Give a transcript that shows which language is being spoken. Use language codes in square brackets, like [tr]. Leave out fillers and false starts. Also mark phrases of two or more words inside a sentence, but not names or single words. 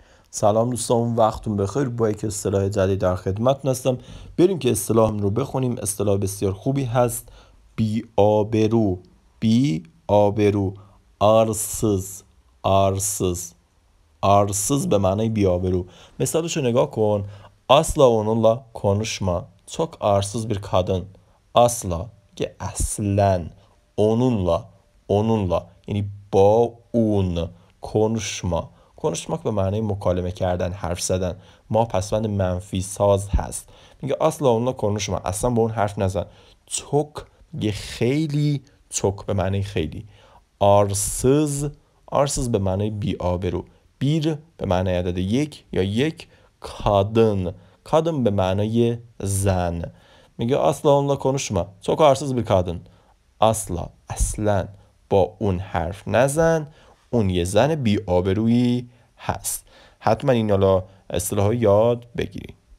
[fa] سلام دوستان، وقتتون بخیر. با یک اصطلاح جدید در خدمتتون هستم. بریم که اصطلاح رو بخونیم. اصطلاح بسیار خوبی هست. بی آبرو، بی آبرو، [tr] آرسız، arsız. [fa] Arsız به معنی بی آبرو. مثالش رو نگاه کن. [tr] Asla onunla konuşma. Çok arsız bir kadın. [fa] Asla که اصلا. onunla یعنی با اون. [tr] konuşma. konuşmak [fa] به معنی مکالمه کردن، حرف زدن. ما پسوند منفی ساز هست. میگه اصلا [tr] onunla konuşma, [fa] اصلا با اون حرف نزن. çok میگه خیلی. çok به معنی خیلی. arsız به معنی بی آبرو. bir به معنی عدد یک یا یک. kadın به معنی زن. میگه [tr] asla onunla konuşma. çok arsız bir kadın. [fa] اصلا با اون حرف نزن. اون یه زن بی آبرویی هست. حتما این اصطلاح یاد بگیرید.